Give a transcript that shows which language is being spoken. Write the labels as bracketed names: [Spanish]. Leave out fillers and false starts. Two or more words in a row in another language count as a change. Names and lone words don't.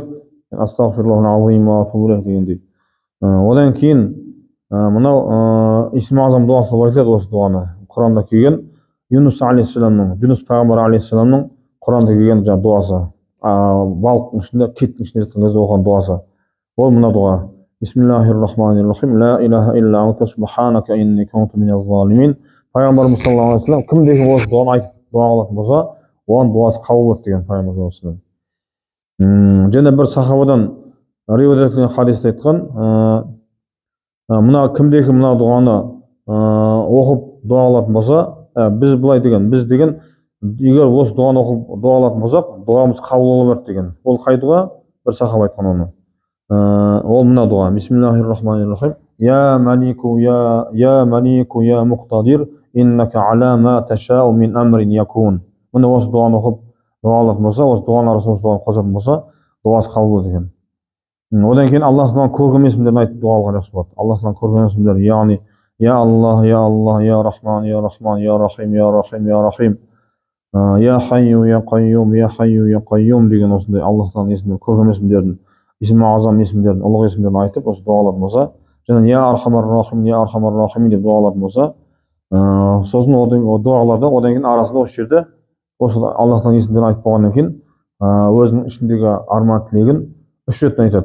[Arabic] أستغفر الله العظيم وأتوب إليه [Uzbek] degandek. Undan keyin mana ismi azam duosi deb aytiladi o'sha duoni. Qur'onda kelgan Yunus alayhissalomning, Yunus payg'ambar alayhissalomning Qur'onda kelgan duosi. Balqning ichida, kitning ichida o'qigan duosi. Bu mana duo. Bismillahirrohmanirrohim. [Arabic] لا إله إلا أنت سبحانك إني كنت من الظالمين. [Uzbek] Payg'ambarimiz sollallohu alayhi vasallam kimdagi o'sha duoni aytib duo qilgan bo'lsa, uning duosi qabul bo'ladi degan payg'ambar sollallohu alayhi vasallam. Yana bir sahobadan rivoyat etilgan hadisda aytgan, muna kimdagi muna duoni o'qib duo qiladigan bo'lsa, biz bulay degan, biz degan agar o'sha duoni o'qib duo qiladigan bo'lsak, duomiz qabul bo'laveradi degan. Ol qay duo? Bir sahoba aytgan uni. Ol muna duo. Bismillahirrohmanirrohim. [Arabic] يا مالك يا مقتدر إنك على ما تشاء من أمر يكون. [Uzbek] Buni o'sha duoni o'qib duo qiladigan bo'lsa, o'sha duolar o'sha duoni qo'shadigan bo'lsa, duosi qabul bo'ladi degan. Undan keyin Alloh taoloning ko'rgan ismlarini aytib duo qilgan yaxshi bo'ladi. Alloh taoloning ko'rgan ismlari, ya'ni [Arabic] يا الله، يا الله, يا رحمن، يا رحمن، يا رحيم، يا رحيم، يا رحيم. يا حي يا قيوم، يا حي يا قيوم [Uzbek] degan o'shanday Alloh taoloning ismini, ko'rgan ismlarini, ismi azam ismlarini, ulug' ismlarini aytib o'sha duolar bo'lsa, yana [Arabic] يا أرحم الراحمين، يا أرحم الراحمين [Uzbek] deb duolar bo'lsa, so'zni o duolarda undan keyin arasida o'sha yerda o'sha Alloh taoloning ismlarini aytib bo'lgandan keyin o'zining ichidagi armon tilegini uch retdan aytadi.